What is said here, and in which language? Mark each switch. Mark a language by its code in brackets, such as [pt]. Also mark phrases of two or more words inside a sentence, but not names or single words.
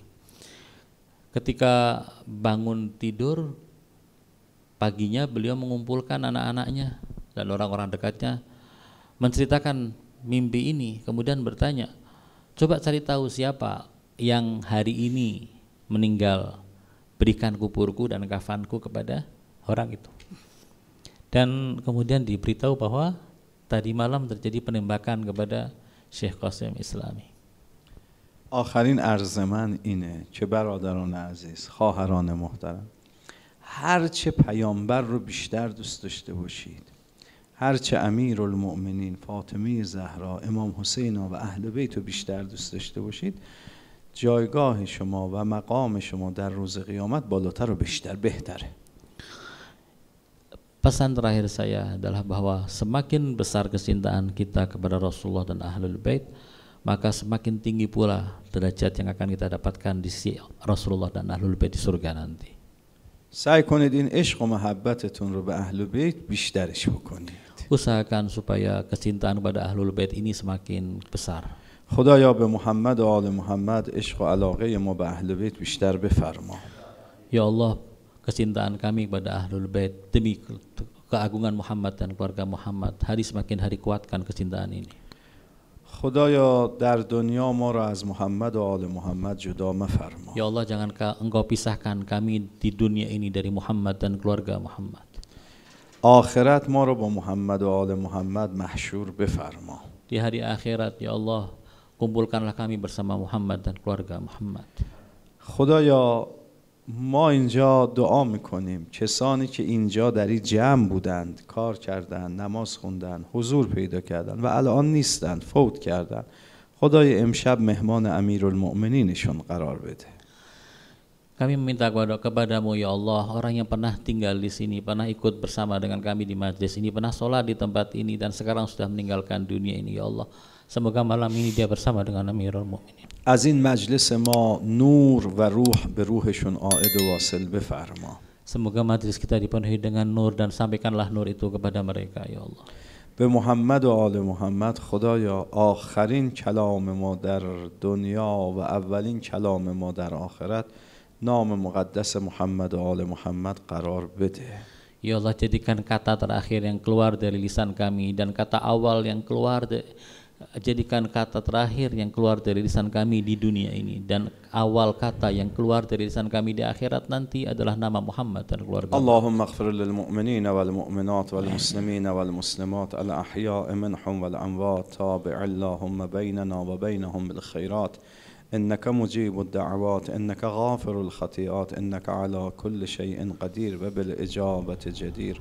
[id] Ketika bangun tidur paginya, beliau mengumpulkan anak-anaknya dan orang-orang dekatnya, menceritakan mimpi ini, kemudian bertanya, coba cari tahu siapa yang hari ini meninggal, berikan kuburku dan kafanku kepada orang itu. Dan kemudian diberitahu bahwa tadi malam terjadi penembakan kepada Syekh Qasim Islami. [fa] آخرین عرض من اینه که برادران عزیز، خواهران محترم، هرچه پیامبر رو بیشتر دوست داشته باشید، هرچه امیرالمؤمنین فاطمه زهرا، امام حسین و اهل بیت رو بیشتر دوست داشته باشید، جایگاه شما و مقام شما در روز قیامت بالاتر و بیشتر بهتره. [id] Pesan terakhir saya adalah bahwa semakin besar kecintaan kita kepada Rasulullah dan Ahlul Bait, maka semakin tinggi pula derajat yang akan kita dapatkan di sisi Rasulullah dan Ahlul Bait di surga nanti. [fa] سعی کنید این عشق و محبتتون رو به اهل بیت بیشترش بکنید. [id] Usahakan supaya kecintaan kepada Ahlul Bait ini semakin besar. [fa] خدایا به محمد و آل محمد عشق و علاقه ما به اهل بیت بیشتر بفرما. [ar] يا الله, [id] kecintaan kami kepada Ahlul Bait demi keagungan Muhammad dan keluarga Muhammad hari semakin hari kuatkan kecintaan ini. [fa] خدایا در دنیا ما را از محمد و آل محمد جدا مفرما. [ar] يا الله, [id] jangan Engkau pisahkan kami di dunia ini dari Muhammad dan keluarga Muhammad. [fa] آخرت ما را با محمد و آل محمد محشور بفرما. [id] Di hari akhirat, [ar] يا الله, [id] kumpulkanlah kami bersama Muhammad dan keluarga Muhammad. [fa] خدایا ما اینجا دعا میکنیم کسانی که اینجا در این جمع بودند، کار کردند، نماز خوندند، حضور پیدا کردند و الان نیستند، فوت کردند، خدای امشب مهمان امیرالمؤمنینشون قرار بده. [id] Kami meminta kepadamu [ar] يا الله, [id] orang yang pernah tinggal di sini, pernah ikut bersama dengan kami di majlis ini, pernah sholat di tempat ini dan sekarang sudah meninggalkan dunia ini [ar] يا الله. [id] Semoga malam ini dia bersama dengan Amirul Mukminin. [fa] از این مجلس ما نور و روح به روحشون عائد و واصل بفرما. [id] Semoga majlis kita dipenuhi dengan nur dan sampaikanlah nur itu kepada mereka [ar] يا الله. [fa] به محمد و آل محمد خدایا آخرین کلام ما در دنیا و اولین کلام ما در آخرت نام مقدس محمد و آل محمد قرار بده. [id] Ya Allah, jadikan kata terakhir yang keluar dari lisan kami dan kata awal yang keluar jadikan kata terakhir yang keluar dari lisan kami di dunia ini dan awal kata yang keluar dari lisan kami di akhirat nanti adalah nama Muhammad dan keluarga. [ar] اللهم اغفر للمؤمنين والمؤمنات والمسلمين والمسلمات الأحياء منهم والأموات تابع اللهم بيننا وبينهم بالخيرات إنك مجيب الدعوات إنك غافر الخطيئات إنك على كل شيء قدير وبالإجابة جدير.